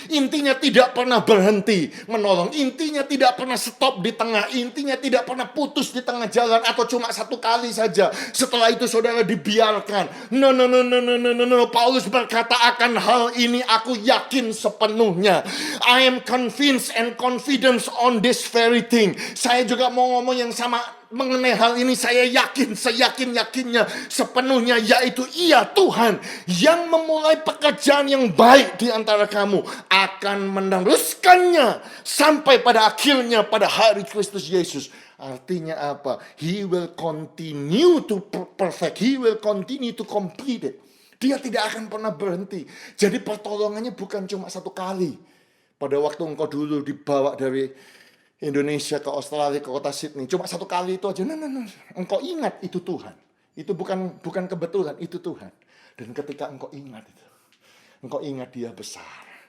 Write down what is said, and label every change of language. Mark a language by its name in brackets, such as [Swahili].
[Indonesian] Intinya tidak pernah berhenti menolong. Intinya tidak pernah stop di tengah. Intinya tidak pernah putus di tengah jalan atau cuma satu kali saja. Setelah itu saudara dibiarkan. No. Paulus berkata akan hal ini aku yakin sepenuhnya. [English] I am convinced and confident on this very thing. [Indonesian] Saya juga mau ngomong yang sama mengenai hal ini. Saya yakin, seyakin-yakinnya sepenuhnya, yaitu ia Tuhan yang memulai pekerjaan yang baik di antara kamu akan meneruskannya sampai pada akhirnya pada hari Kristus Yesus. Artinya apa? [English] He will continue to perfect. He will continue to complete it. [Indonesian] Dia tidak akan pernah berhenti. Jadi pertolongannya bukan cuma satu kali. Pada waktu engkau dulu dibawa dari Indonesia ke Australia, ke kota Sydney, cuma satu kali itu aja. Engkau ingat itu Tuhan. Itu bukan kebetulan, itu Tuhan. Dan ketika engkau ingat itu, engkau ingat dia besar.